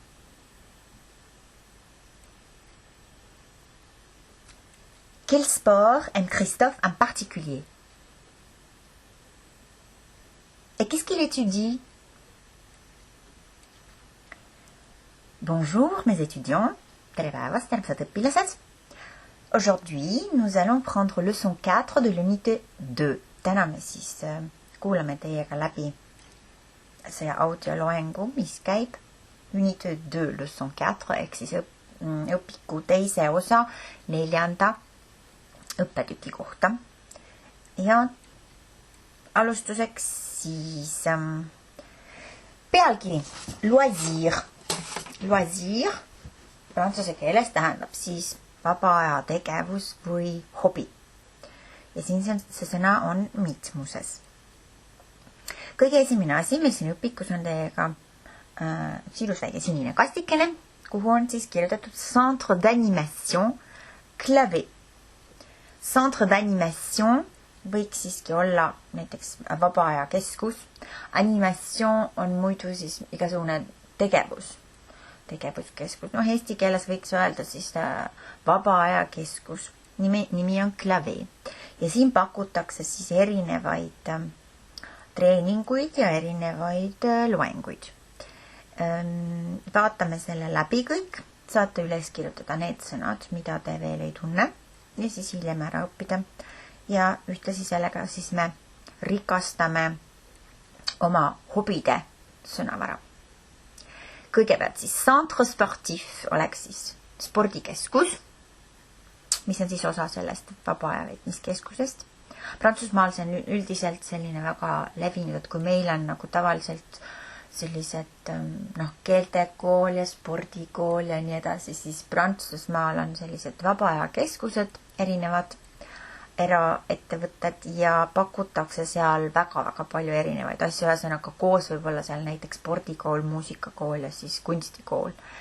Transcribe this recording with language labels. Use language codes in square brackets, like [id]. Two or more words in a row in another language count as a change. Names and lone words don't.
[fr] Quel sport aime Christophe en particulier? Et qu'est-ce qu'il étudie? Bonjour mes étudiants. [et] Tere päevast, armsad õpilased. [fr] Aujourd'hui, nous allons prendre leçon 4 de l'unité 2. [et] Täna me siis kuulame teiega läbi see audioloengu, mis käib [fr] unité 2 leçon 4 [et] ehk siis õpiku teise osa 4. õppetüki kohta. Ja alustuseks siis pealkiri loisir. Loisir prantsuse keeles tähendab siis vaba aja tegevus või hobi. Ja siin see sõna on mitmuses. Kõige esimene asi, meil siin õpikus on teiega üks ilus väike sinine kastikene, kuhu on siis kirjutatud [fr] Centre d'animation clavé. Centre d'animation [et] võiks siiski olla näiteks vaba aja keskus. Animation on muidu siis igasugune tegevuskeskus. No eesti keeles võiks öelda siis vaba aja keskus. Nimi on clavé. Ja siin pakutakse siis erinevaid treeninguid ja erinevaid loenguid. Vaatame selle läbi kõik. Saate üles kirjutada need sõnad, mida te veel ei tunne ja siis hiljem ära õppida. Ja ühtlasi sellega siis me rikastame oma hobide sõnavara. Kõigepealt siis [fr] centre sportif [et] oleks siis spordikeskus, mis on siis osa sellest vaba aja veetmiskeskusest. Prantsusmaal see on üldiselt selline väga levinud, et kui meil on nagu tavaliselt sellised keeltekool ja spordikool ja nii edasi, siis Prantsusmaal on sellised vaba aja keskused, erinevad eraettevõtted ja pakutakse seal väga-väga palju erinevaid asju, ühesõnaga koos võib-olla seal näiteks spordikool, muusikakool ja siis kunstikool.